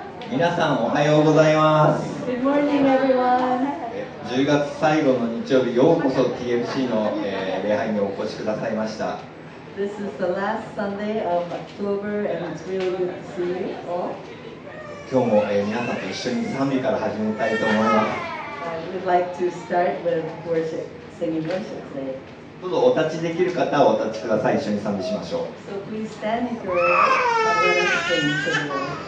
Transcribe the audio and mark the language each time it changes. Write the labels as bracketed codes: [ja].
[ja] 皆さんおはようございます。 [en] Good morning, everyone. [ja] 10月最後の日曜日、ようこそ TFC の、礼拝にお越しくださいました。 [en] This is the last Sunday of October, and it's really good to see you all. [ja] 今日も、皆さんと一緒に賛美から始めたいと思います。 [en] We'd like to start with worship, singing worship today. [ja] どうぞお立ちできる方はお立ちください。一緒に賛美しましょう。 [en] So please stand if you're able and let us sing to the Lord.